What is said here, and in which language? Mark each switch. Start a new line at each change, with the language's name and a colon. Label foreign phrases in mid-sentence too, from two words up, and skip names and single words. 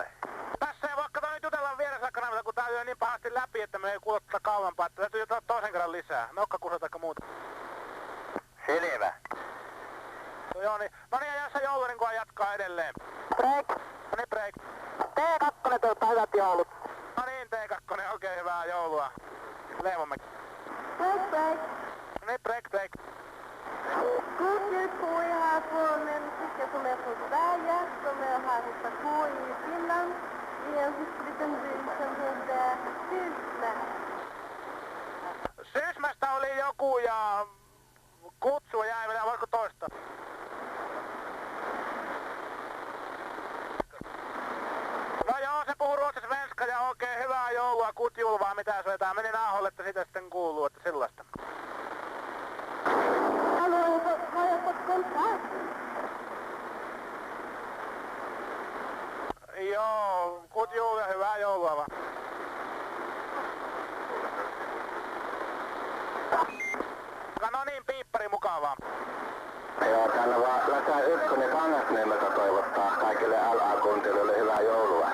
Finnish: Tässä ei voi kato nyt jutella vieressä kanavilla, kun tää lyö niin pahasti läpi, että me ei kuule tätä kauempaa, että täytyy jutella toisen kerran lisää. Nokkakusa taikka muuta. Selvä. Joo niin. No niin, ja jos se joulurin kun jatkaa edelleen. Break. No niin, break. T2 toivottaa hyvät joulut. No niin, T2, oikein hyvää joulua. Leivomäki. Break, break. No niin, break, break.
Swedish: God jul på er här från en flicka som är från Sverige, som är här hos på i Finland, i en liten by som heter Sysmä.
Finnish: Sysmästä oli joku ja kutsu jäi vielä, voiko toista? No joo, se puhuu ruotsissa svenska ja oikein hyvää joulua, kutjul vaan mitä se vetää. Meni nauholle, että sitä sitten kuuluu, että sellaista.
Swedish: Har jag fått kontakt?
Finnish: Joo, kutjul ja hyvää joulua vaan. No niin, piippari mukavaa. Joo, täällä vaan Läsä 1 Kangasniemeltä toivottaa kaikille LA-kuuntelijoille hyvää joulua.